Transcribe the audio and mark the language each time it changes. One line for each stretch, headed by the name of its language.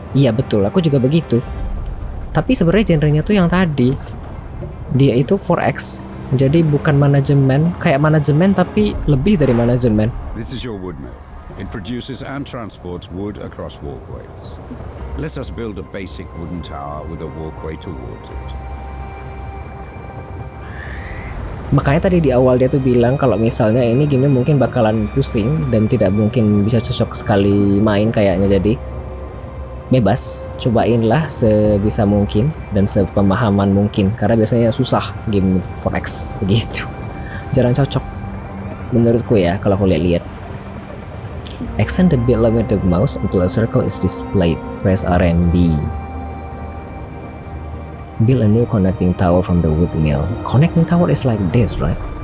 Indonesian: Iya betul, aku juga begitu. Tapi sebenarnya genrenya tuh yang tadi. Dia itu 4X. Jadi bukan manajemen, kayak manajemen tapi lebih dari manajemen.
English: This is your wood mill. It produces and transports wood across walkways. Let us build a basic wooden tower with a walkway towards it.
Indonesian: Makanya tadi di awal dia tuh bilang kalau misalnya ini game mungkin bakalan pusing dan tidak mungkin bisa cocok sekali main kayaknya, jadi bebas, cobainlah sebisa mungkin dan sepemahaman mungkin karena biasanya susah game 4X begitu. Jarang cocok menurutku ya kalau aku lihat-lihat.
English: Extend the build line with the mouse until a circle is displayed. Press RMB. Build a new connecting tower from the wood mill. Connecting tower is like this, right?